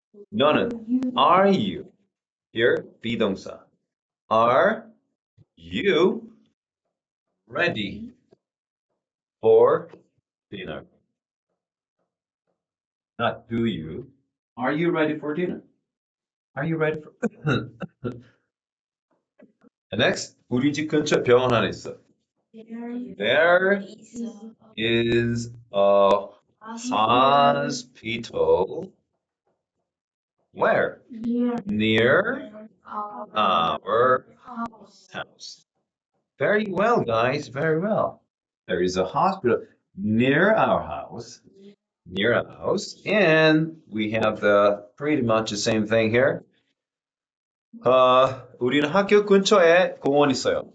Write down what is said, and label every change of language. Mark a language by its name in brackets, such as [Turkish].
[English] 너는, are you? Here, 비동사. Are you ready for dinner? Not do you. Are you ready for dinner? Are you ready for? And next, [Korean] 우리 집 근처 병원 하나 있어. [English] There is a hospital. Where? Near our house. Very well, guys. Very well. There is a hospital near our house. Near our house. And we have the pretty much the same thing here. [Korean] 우리는 학교 근처에 공원 있어요.